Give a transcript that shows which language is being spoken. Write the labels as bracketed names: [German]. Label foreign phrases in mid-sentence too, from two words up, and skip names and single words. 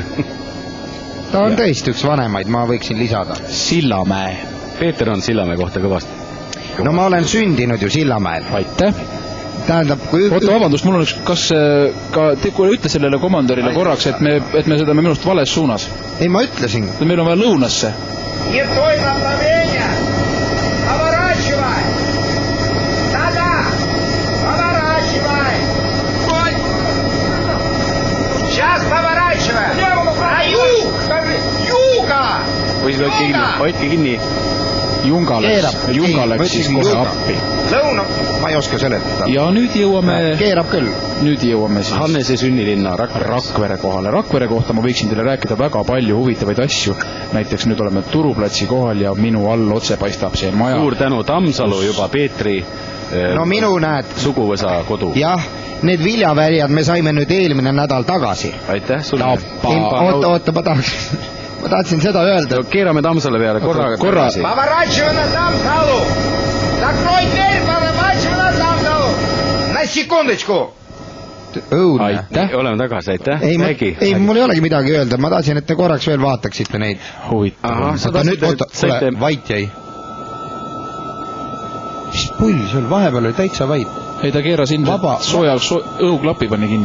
[Estonian] Ta on tõesti üks vanemaid, ma võiksin lisada. Sillamäe. Peeter on Sillamäe kohta kõvasti. No ma olen sündinud ju Sillamäel. Aitäh. Tähendab, kui... Oota, vabandust, mul on üks, kas kui ütle sellele komandorile korraks, et me sõidame minust vales suunas. Ei, ma ütlesin. Meil on vaja lõunasse. [Russian] Не в той направление. Поворачивай. Да. Поворачивай. Сейчас поворачивай. На юг. Юга. [Estonian] Hoidke kinni. Junga läks siis kohe appi. Lõuna, ma ei oska seletada. Ja nüüd jõuame... Keerab küll. Nüüd jõuame siis... Hannese sünnilinna Rakvere kohale. Rakvere kohta ma võiksin teile rääkida väga palju huvitavaid asju. Näiteks nüüd oleme Turuplatsi kohal ja minu all otse paistab see maja. Suur tänu Tammsalu juba Peetri no minu näed suguvõsa kodu. Jah, need viljaväljad me saime nüüd eelmine nädal tagasi. Aitäh sulle. Oota, ma tahtsin seda öelda. Keerame Tammsalu peale korra. [Russian] Поворачивай на Tammsalu. Закрой дверь, поворачивай на Tammsalu. На секундочку. [Estonian] Aitäh. Oleme tagasi, aitäh. Ei, mul ei olegi midagi öelda. Ma tahtsin, et te korraks veel vaataksite neid. Huvitav. Vait jäi. pull sul, vahepeal oli täitsa vait. Ei, ta keeras ilmselt õhuklapi pani kinni.